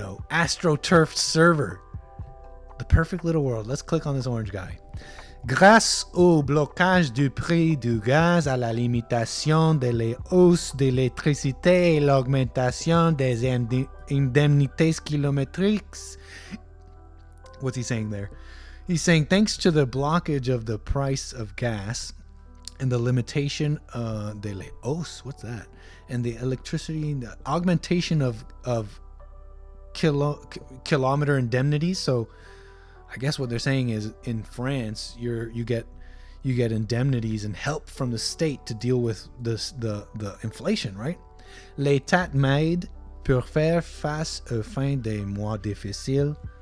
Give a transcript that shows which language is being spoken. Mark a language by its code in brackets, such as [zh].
[en] AstroTurf server. The perfect little world. Let's click on this orange guy. [fr] Grâce au blocage du prix du gaz, à la limitation de la hausse de l'électricité et l'augmentation des indemnités kilométriques. [en] What's he saying there? He's saying thanks to the blockage of the price of gas and the limitation [fr] de la hausse, [en] what's that? And the electricity, the augmentation of kilometer indemnities. So I guess what they're saying is in France, you get indemnities and help from the state to deal with the inflation, right? [fr] L'État m'aide pour faire face aux fins des mois difficiles.